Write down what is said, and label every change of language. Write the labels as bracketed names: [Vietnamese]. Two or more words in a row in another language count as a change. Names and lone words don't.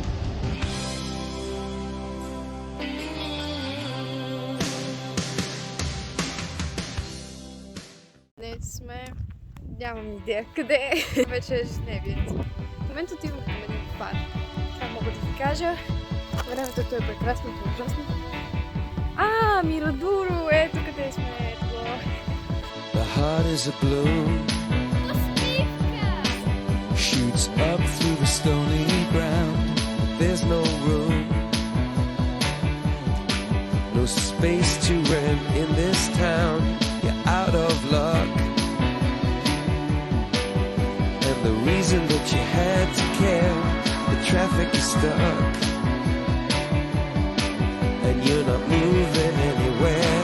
[Bulgarian] Днес сме... Нямам идея къде е. Вече е ежедневието. В момента отиваме към един парк. Това мога да ви кажа. Времето е прекрасно и ужасно. Мирадуро! Ето къде сме. Ето. [English] The heart is a balloon, shoots up through the stony ground. There's no room, no space to rent in this town. You're out of luck, and the reason that you had to care, the traffic is stuck, and you're not moving anywhere.